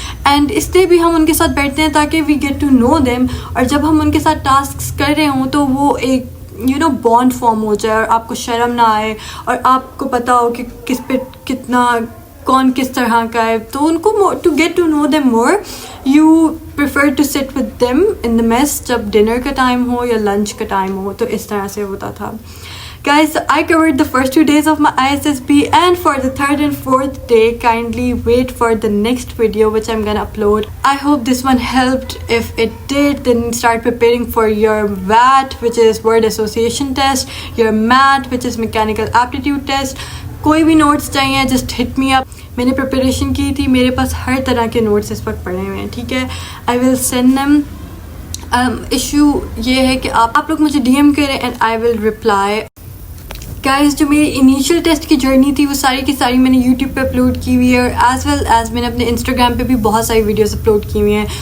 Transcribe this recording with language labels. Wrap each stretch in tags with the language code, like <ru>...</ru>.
<ur>And اس لیے بھی ہم ان کے ساتھ بیٹھتے ہیں تاکہ</ur> <en>we get to know them,</en> <ur>اور جب ہم ان کے ساتھ ٹاسکس کر رہے ہوں تو وہ ایک بانڈ فارم ہو جائے اور آپ کو شرم نہ آئے اور آپ کو پتہ ہو کہ کس پہ کتنا کون کس طرح کا ہے. تو ان کو</ur> <en>to get to know them more you prefer to sit with them in the mess</en> <ur>جب ڈنر کا ٹائم ہو</ur> <en>یا لنچ کا ٹائم ہو.</en> <ur>تو اس طرح سے ہوتا تھا.</ur> <en>Guys, I covered the first 2 days of my ISSB, and for the 3rd and 4th day, kindly wait for the next video which I'm gonna upload. I hope this one helped. If it did, then start preparing for your VAT, which is word association test, your MAT, which is mechanical aptitude test.</en> <ur>کوئی بھی notice چاہیے</ur> <en>Just hit me up.</en> <ur>میں نے preparation کی تھی, میرے پاس ہر طرح کے نوٹس اس وقت پڑے ہوئے ہیں, ٹھیک ہے.</ur> <en>I will send them.</en> <ur>Issue یہ ہے کہ آپ لوگ مجھے DM کریں</ur> <en>And I will reply.</en> <ur>Guys, جو میری انیشیل ٹیسٹ کی جرنی تھی وہ ساری کی ساری میں نے یوٹیوب پہ اپلوڈ کی ہوئی ہے, اور</ur> <en>as well as</en> <ur>میں نے اپنے انسٹاگرام پہ بھی بہت ساری ویڈیوز اپلوڈ کی ہوئی ہیں.</ur>